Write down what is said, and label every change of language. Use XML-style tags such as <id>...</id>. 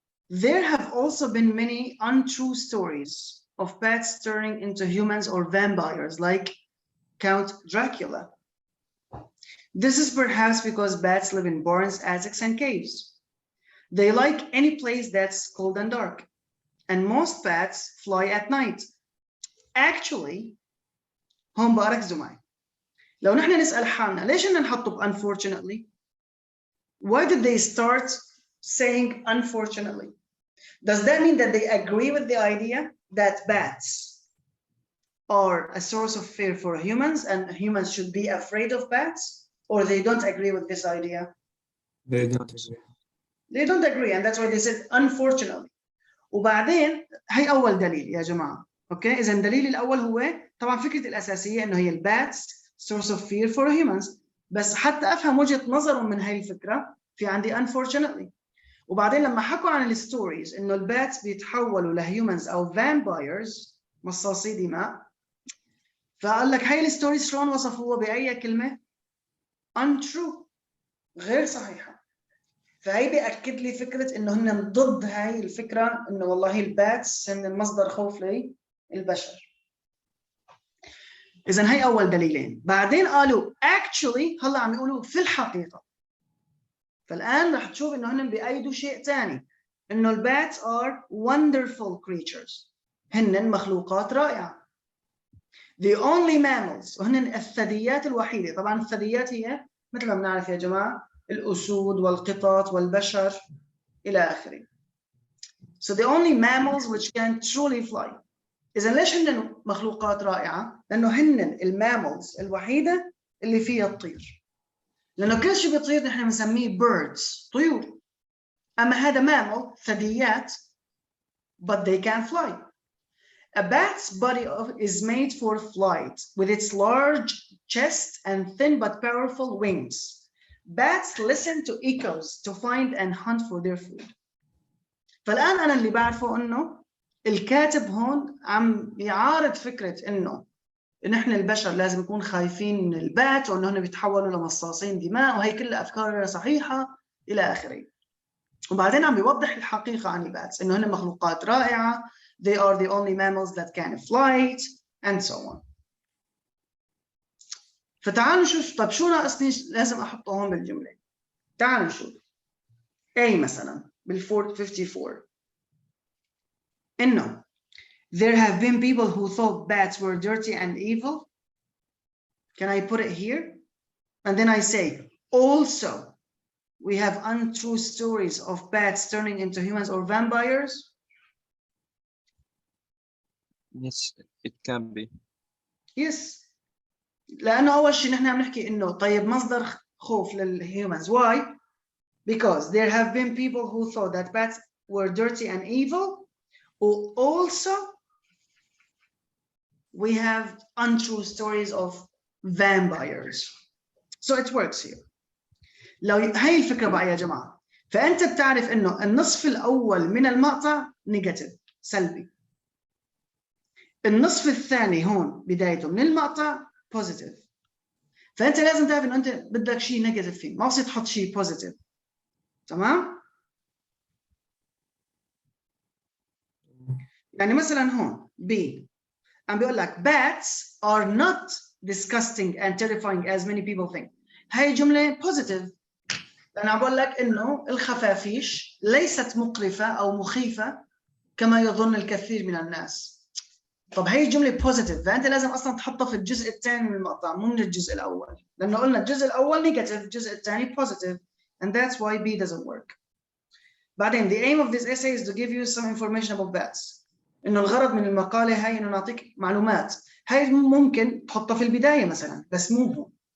<en>There have also been many untrue stories of bats turning into humans or vampires, like Count Dracula. This is perhaps because bats live in barns, attics, and caves. They like any place that's cold and dark, and most bats fly at night.</en> <ar>Actually, هم بقى ركزوا معي. لو نحن نسأل حالنا ليش إن نحطه unfortunately?</ar> <en>Why did they start saying unfortunately? Does that mean that they agree with the idea that bats are a source of fear for humans and humans should be afraid of bats, or they don't agree with this idea? They don't agree. They don't agree, and that's why they said unfortunately.</en> <ar>وبعدين هي أول دليل يا جماعة. أوكي؟ إذا الدليل الأول هو طبعا فكرة الأساسية إنه هي الباتس</ar> <en>source of fear for humans.</en> <ar>بس حتى أفهم وجهة نظرهم من هاي الفكرة في عندي unfortunately. وبعدين لما حكوا عن الستوريز إنه الباتس بيتحولوا لهيومنز أو vampires مصاصي دماء، فقال لك هاي الستوريز شلون وصفوها بأي كلمة؟ untrue، غير صحيحة. فهي بيأكد لي فكرة إنه هن ضد هاي الفكرة إنه والله الباتس هن مصدر خوف للبشر. إذن هاي أول دليلين. بعدين قالوا actually هلا عم يقولوا في الحقيقة. فالآن رح تشوف إنه هن بيأيدوا شيء تاني، إنه الباتس</ar> <en>are wonderful creatures.</en> <ar>هن مخلوقات رائعة.</ar> <en>The only mammals</en> <ar>وهن الثدييات الوحيدة. طبعا الثدييات هي مثل ما بنعرف يا جماعة الأسود والقطط والبشر إلى آخره.</ar> <en>So the only mammals which can truly fly.</en> <ar>إذا ليش هن مخلوقات رائعة؟ لأنه هن الماملز الوحيدة اللي فيها تطير. لأنه كل شيء بيطير نحن بنسميه birds، طيور. أما هذا</ar> <en>mammal ثدييات but they can fly. A bat's body is made for flight with its large chest and thin but powerful wings. Bats listen to echoes to find and hunt for their food.</en> <ar>فالآن أنا اللي بعرفه إنه الكاتب هون عم يعارض فكرة إنه نحن البشر لازم نكون خايفين من البات وإنه هن بيتحولوا لمصاصين دماء وهي كلها أفكار صحيحة إلى آخره. وبعدين عم بيوضح الحقيقة عن الباتس إنه هن مخلوقات رائعة.</ar> <en>They are the only mammals that can fly and so on.</en> <ar>فتعالوا نشوف طب شو ناقصني لازم أحطه هون بالجملة. تعالوا نشوف.</ar> <en>A</en> <ar>مثلا بال54 إنه</ar> <en>there have been people who thought bats were dirty and evil. Can I put it here? And then I say also we have untrue stories of bats turning into humans or vampires? Yes, it can be. Yes.</en> <ar>لأنه أول شيء نحن عم نحكي إنه طيب مصدر خوف للهيومنز.</ar> <en>Why? Because there have been people who thought that bats were dirty and evil. Or also, we have untrue stories of vampires. So it works here.</en> <ar>لو هاي الفكرة بقى يا جماعة، فأنت بتعرف إنه النصف الأول من المقطع نيجاتيف سلبي. النصف الثاني هون بدايته من المقطع بوزيتيف. فأنت لازم تعرف إنه أنت بدك شيء نيجاتيف فيه، ما بصير تحط شيء بوزيتيف. تمام؟ يعني مثلا هون B عم بيقول لك</ar> <en>bats are not disgusting and terrifying as many people think.</en> <ar>هاي جملة positive. أنا عم بقول لك إنه الخفافيش ليست مقرفة أو مخيفة كما يظن الكثير من الناس. طب هي جملة positive، فأنت لازم أصلاً تحطها في الجزء الثاني من المقطع مو من الجزء الأول، لأنه قلنا الجزء الأول negative، الجزء الثاني positive,</ar> <en>and that's why B doesn't work. بعدين the aim of this essay is to give you some information about bats.</en> <ar>إنه الغرض من المقالة هاي إنه نعطيك معلومات. هاي ممكن تحطها في البداية مثلاً، بس مو هو.</ar>